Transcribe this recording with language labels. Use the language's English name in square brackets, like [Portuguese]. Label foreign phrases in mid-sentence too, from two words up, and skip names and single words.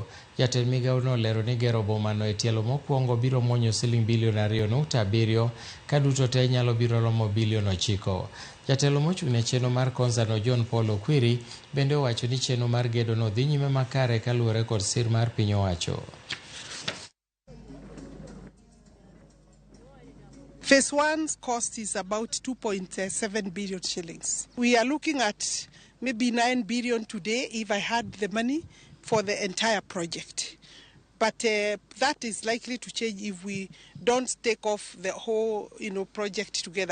[Luo (Kenya and Tanzania)] Jatend migao no olero ni gero bomano e tielo mokwongo biro mwonyo siling bilion 2.7 ka duto te nyalo biro romo bilion 9. Jatelo mochung' ne chenro mar Konza no John Paul Okwiri bende owacho ni chenro mar gedo no dhi nyime makare kaluwore kod sir mar piny owacho. [English] Phase 1's cost is about 2.7 billion shillings. We are looking at maybe 9 billion today if I had the money for the entire project. But that is likely to change if we don't take off the whole, project together.